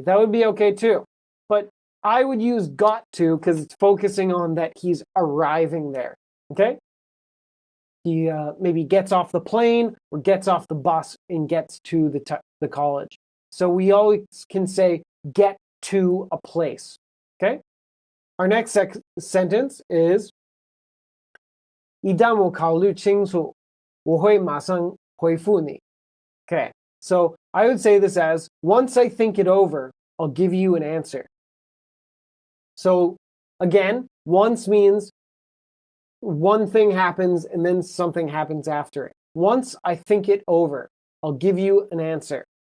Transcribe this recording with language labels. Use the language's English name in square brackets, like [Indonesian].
[English] That would be okay too. But I would use got to because it's focusing on that he's arriving there, okay? He maybe gets off the plane or gets off the bus and gets to the college. So we always can say get to a place, okay? Our next sentence is [Chinese] 一旦我考虑清楚，我会马上回复你. [English] Okay, so I would say this as, once I think it over, I'll give you an answer. So again, once means one thing happens and then something happens after it. Once I think it over, I'll give you an answer.